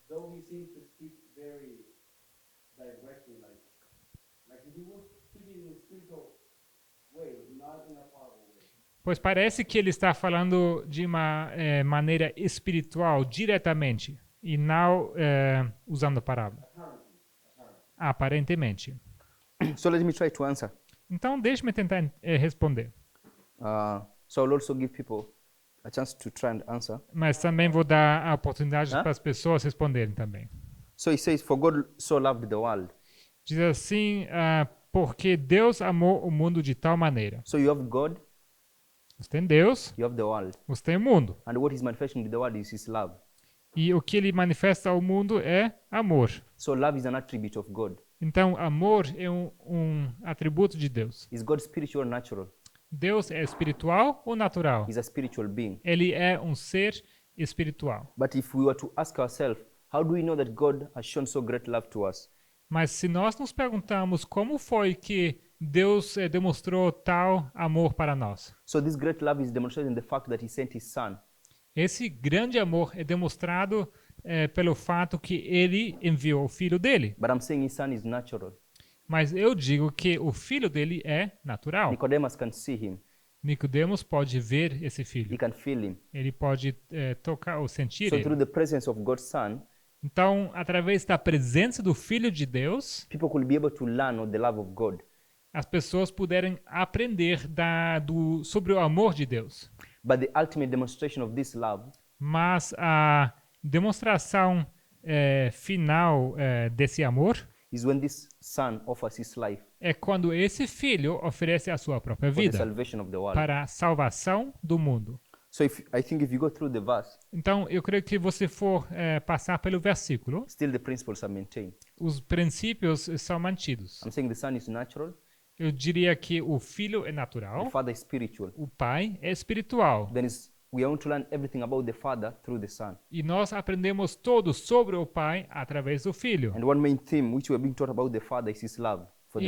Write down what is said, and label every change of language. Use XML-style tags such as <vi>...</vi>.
<en>Though He seems to speak very directly, like He was speaking in a spiritual way, not in a parable way.</en> <pt>Pois parece que ele está falando de uma maneira espiritual diretamente e não usando parábola. Aparentemente.</pt> <en>So let me try to answer.</en> <pt>Então deixe-me tentar responder.</pt> <en>So I'll also give people a chance to try and answer.</en> <pt>Mas também vou dar a oportunidade Hã? para as pessoas responderem também.</pt> <en>So he says, "For God so loved the world."</en> <pt>Diz assim, porque Deus amou o mundo de tal maneira.</pt> <en>So you have God,</en> <pt>Você tem Deus,</pt> <en>you have the world,</en> <pt>você tem o mundo.</pt> <en>and what He's manifesting to the world is His love.</en> <pt>E o que ele manifesta ao mundo é amor.</pt> <en>So love is an attribute of God.</en> <pt>Então, amor é um atributo de Deus.</pt> <en>Is God spiritual or natural?</en> <pt>Deus é espiritual ou natural?</pt> <en>He's a spiritual being.</en> <pt>Ele é um ser espiritual.</pt> <en>But if we were to ask ourselves, how do we know that God has shown so great love to us?</en> <pt>Mas se nós nos perguntamos como foi que Deus demonstrou tal amor para nós,</pt> <en>So this great love is demonstrated in the fact that He sent His Son.</en> <pt>esse grande amor é demonstrado pelo fato que ele enviou o filho dele.</pt> <en>But I'm saying His Son is natural.</en> <pt>Mas eu digo que o filho dele é natural.</pt> <en>Nicodemus can see Him.</en> <pt>Nicodemos pode ver esse</pt> <en>He</en> <pt>filho.</pt> <en>can feel Him.</en> <pt>Ele pode tocar ou sentir</pt> <en>So</en> <pt>ele.</pt> <en>through the presence of God's Son,</en> <pt>Então, através da presença do Filho de Deus,</pt> <en>people could be able to learn of the love of God.</en> <pt>as pessoas puderem aprender sobre o amor de Deus.</pt> <en>But the ultimate demonstration of this love</en> <pt>Mas a demonstração final desse amor</pt> <en>is when this Son offers His life</en> <pt>é quando esse filho oferece a sua própria</pt> <en>for the</en> <pt>vida</pt> <en>salvation of the world.</en> <pt>para a salvação do mundo.</pt> <en>So I think if you go through the verse,</en> <pt>Então, eu creio que você for passar pelo versículo,</pt> <en>still the principles are maintained.</en> <pt>os princípios são mantidos.</pt> <en>I'm saying the Son is natural,</en> <pt>Eu diria que o filho é</pt> <en>the</en> <pt>natural,</pt> <en>Father is spiritual.</en> <pt>o pai é espiritual.</pt> <en>Then we are going to learn everything about the Father through the Son.</en> <pt>E nós aprendemos tudo sobre o pai através do filho.</pt> <en>And one main theme which we are being taught about the Father is His love for the</en>